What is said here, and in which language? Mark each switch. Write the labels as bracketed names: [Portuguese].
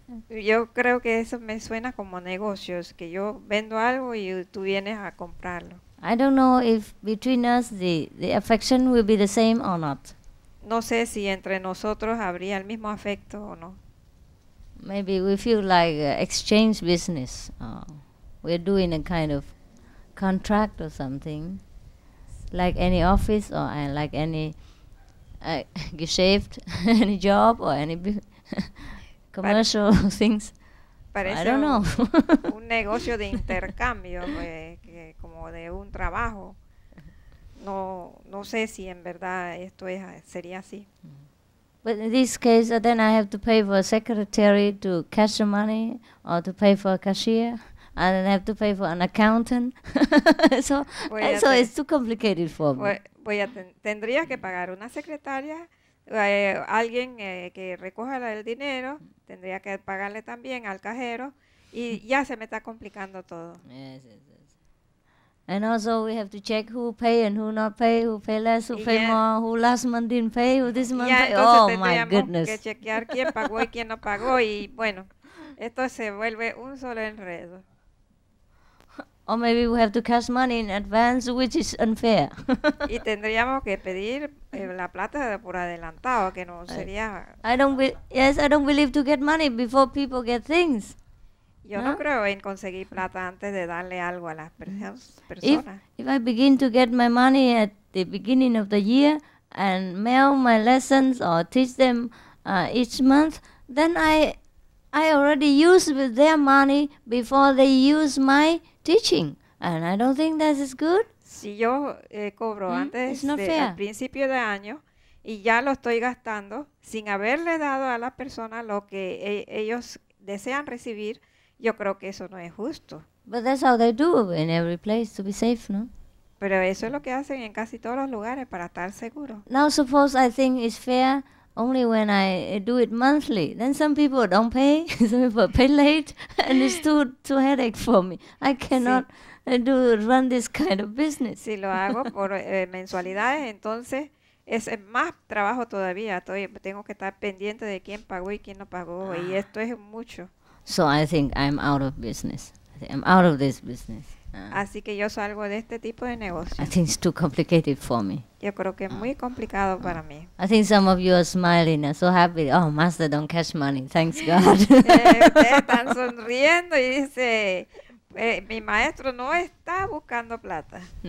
[Spanish] Sí, yo creo que eso me suena como negocios, que yo vendo algo y tú vienes a comprarlo. [English] I don't know if between us the affection will be the same or not. [Spanish] No sé si entre nosotros habría el mismo afecto o no. [English] Maybe we feel like exchange business. We're doing a kind of contract or something, like any office or like any Geschäft, any job or any commercial things. [Spanish] Parece [English] I don't know. [Spanish] un negocio de intercambio, como de un trabajo. No sé si en verdad esto sería así. [English] But in this case, then I have to pay for a secretary to cash the money, or to pay for a cashier, and then I have to pay for an accountant. so it's too complicated for me. [Spanish] Tendría que pagar una secretaria, alguien que recoja el dinero, tendría que pagarle también al cajero, y ya se me está complicando todo. [English] Yes. And also we have to check who pay and who not pay, who pay less, who pay more, who last month didn't pay, who this month pay. Oh my goodness. [Spanish] Que chequear quién pagó y quién no pagó, y bueno, esto se vuelve un solo enredo. [English] Or maybe we have to cash money in advance, which is unfair. [Spanish] Y tendríamos que pedir la plata por adelantado, que no sería... [English] I don't believe to get money before people get things. [Spanish] Yo no creo en conseguir plata antes de darle algo a las personas. [English] If I begin to get my money at the beginning of the year and mail my lessons or teach them each month, then I already use with their money before they use my teaching, and I don't think that is good. [Spanish] Si yo cobro antes al principio de año y ya lo estoy gastando sin haberle dado a las personas lo que ellos desean recibir, yo creo que eso no es justo. [English] But that's how they do in every place to be safe, no? [Spanish] Pero eso es lo que hacen en casi todos los lugares para estar seguros. [English] Now suppose I think it's fair only when I do it monthly. Then some people don't pay, some people pay late, and it's too headache for me. I cannot run this kind of business. [Spanish] Si lo hago por mensualidades, entonces es más trabajo todavía. Tengo que estar pendiente de quién pagó y quién no pagó, y esto es mucho. [English] So I think I'm out of business. I'm out of this business. [Spanish] Así que yo salgo de este tipo de negocio. [English] I think it's too complicated for me. [Spanish] Yo creo que es muy complicado para mí. [English] I think some of you are smiling and so happy. Oh, Master don't catch money. Thanks God. [Spanish] Ustedes están sonriendo y dice, mi maestro no está buscando plata.